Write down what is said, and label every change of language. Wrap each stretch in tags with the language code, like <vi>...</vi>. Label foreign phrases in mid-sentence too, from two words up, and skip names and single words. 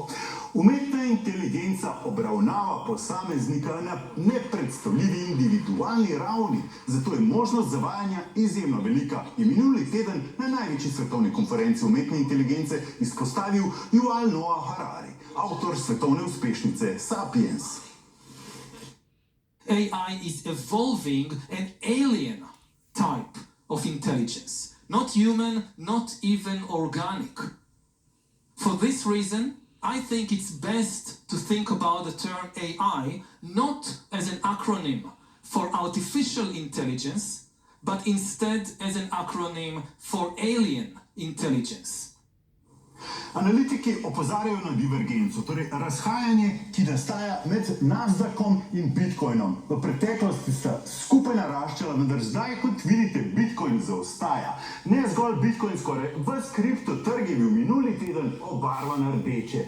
<sl>Umetna inteligenca obravnava posameznika na nepredstavljivi individualni ravni, zato je možnost zavajanja izjemno velika. Je minuli teden na največji svetovni konferenci umetne inteligence izpostavil Yuval Noah Harari, avtor svetovne uspešnice Sapiens.</sl> <en>AI is evolving an alien type of intelligence. Not human, not even organic. For this reason, I think it's best to think about the term AI not as an acronym for artificial intelligence, but instead as an acronym for alien intelligence.</en> <sl>Analitiki opozarjajo na divergenco, torej razhajanje, ki nastaja med Nasdaqom in Bitcoinom. V preteklosti sta skupaj naraščala, vendar zdaj, kot vidite, Bitcoin zaostaja. Ne zgolj Bitcoin, skoraj ves kriptotrg je bil minuli teden obarvan rdeče.</sl>